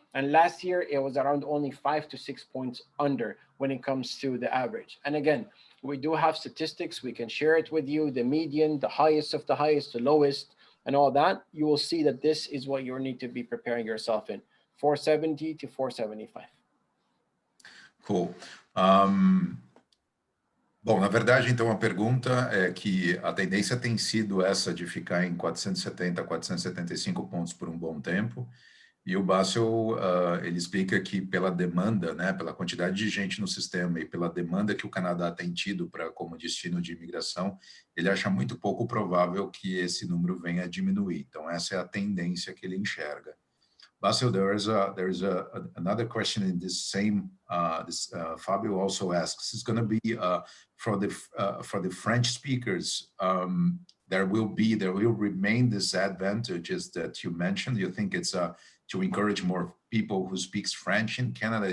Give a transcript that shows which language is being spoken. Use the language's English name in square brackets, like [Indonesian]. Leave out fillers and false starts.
[English] And last year, it was around only 5 to 6 points under when it comes to the average. And again, we do have statistics. We can share it with you, the median, the highest of the highest, the lowest, and all that. You will see that this is what you need to be preparing yourself in, 470 to 475. Cool. [Portuguese] Bom, na verdade, então, a pergunta é que a tendência tem sido essa de ficar em 470, 475 pontos por um bom tempo, e o Bassel, ele explica que pela demanda, né, pela quantidade de gente no sistema e pela demanda que o Canadá tem tido como destino de imigração, ele acha muito pouco provável que esse número venha a diminuir. Então, essa é a tendência que ele enxerga. [English] Basil, there is another question in this same. Fabio also asks. It's going to be for the French speakers. There will remain disadvantages that you mentioned. You think it's to encourage more people who speaks French in Canada?